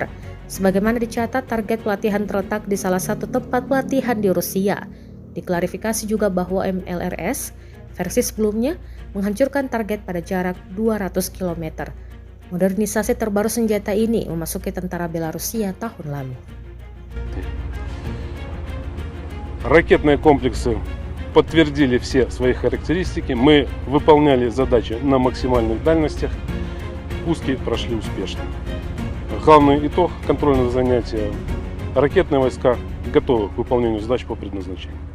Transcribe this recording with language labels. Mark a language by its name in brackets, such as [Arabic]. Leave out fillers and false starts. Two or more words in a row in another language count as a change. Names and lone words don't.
[Indonesian] Sebagaimana dicatat, target pelatihan terletak di salah satu tempat pelatihan di Rusia. Diklarifikasi juga bahwa MLRS versi sebelumnya menghancurkan target pada jarak 200 km. Modernisasi terbaru senjata ini memasuki tentara Belarusia tahun lalu. [Russian] Ракетные комплексы подтвердили все свои характеристики. Мы выполняли задачи на максимальных дальностях. Пуски прошли успешно. Главный итог контрольного занятия. Ракетные войска готовы к выполнению задач по предназначению.